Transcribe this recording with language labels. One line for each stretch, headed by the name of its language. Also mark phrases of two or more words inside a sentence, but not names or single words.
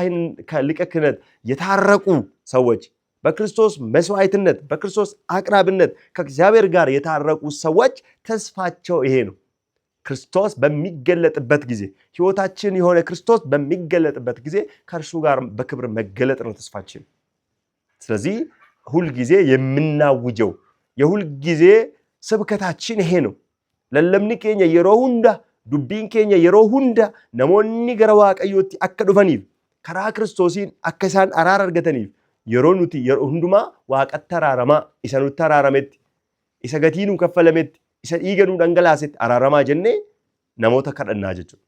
Amharic: ክህነት የታረቁ ሰዎች በክርስቶስ መስዋዕትነት በክርስቶስ አቅራብነት ከእግዚአብሔር ጋር የታረቁ ሰዎች ተስፋቸው ይሄ ነው። ክርስቶስ በሚገለጥበት ጊዜ ሕይወታችን የሆነ ክርስቶስ በሚገለጥበት ጊዜ ከእርሱ ጋር በክብር መገለጥ ነው ተስፋችን። ስለዚህ ሁል ጊዜ የምናውጀው የሁል ጊዜ ስብከታችን ይሄ ነው።
Oromo: lallabni keenya yeroo hunda dubbiin keenya yeroo hunda namoonni gara waaqayyootti akka dhufaniif karaa Kiristoosiin akka isaan araara argataniif yeroo nuti yeroo hundumaa waaqatti araaramaa isa nutti araarametti isa gatii nu kaffalametti isa dhiiga nu dhangalaasetti araaramaa jennee namoota kadhannaa jechuudha.